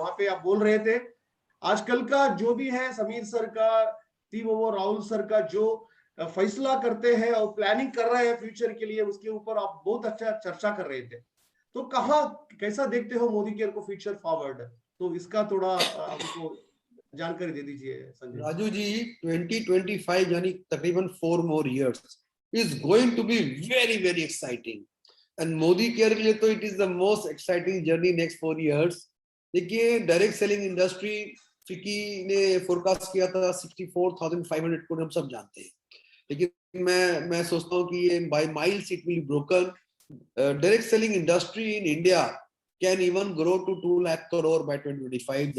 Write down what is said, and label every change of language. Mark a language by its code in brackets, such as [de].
[hi] वहां पे आप बोल रहे थे आजकल का जो भी है समीर सर का टीम, वो राहुल सर का जो फैसला करते हैं और प्लानिंग कर रहे हैं फ्यूचर के लिए, उसके ऊपर आप बहुत अच्छा चर्चा कर रहे थे. तो कहाँ कैसा देखते हो मोदी केयर को फ्यूचर फॉरवर्ड? तो इसका थोड़ा आपको जानकारी दे दीजिए संजय. [en] Raju ji, 2025 [hi] यानी तकरीबन [en] 4 more years is going to be very very exciting. And [hi] Modi care के लिए तो [en] it is the most exciting journey next 4 years. [hi] देखिए, डायरेक्ट सेलिंग इंडस्ट्री फिकी ने फोरकास्ट किया था 64,500 करोड़, हम सब जानते हैं. लेकिन मैं सोचता हूँ कि ये [en] By miles it will broken. Direct selling industry in India can even grow to 2 lakh crore by 2025.